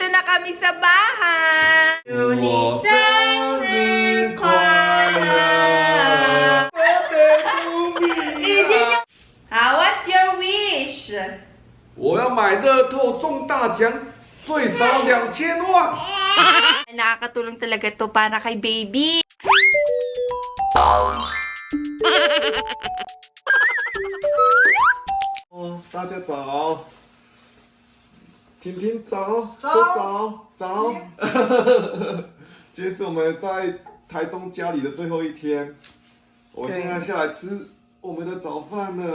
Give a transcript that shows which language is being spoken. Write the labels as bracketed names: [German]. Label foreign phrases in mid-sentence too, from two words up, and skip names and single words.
[Filipino] kami sa bahay. [Chinese] Uni生日快乐 [English] How what's your wish? [Chinese] 我要买乐透中大奖，最少2000万。 [Filipino] Nakakatulong talaga to para kay baby. [Chinese] Da家早，婷婷早，说早。今天是我们在台中家里的最后一天，我现在下来吃我们的早饭了。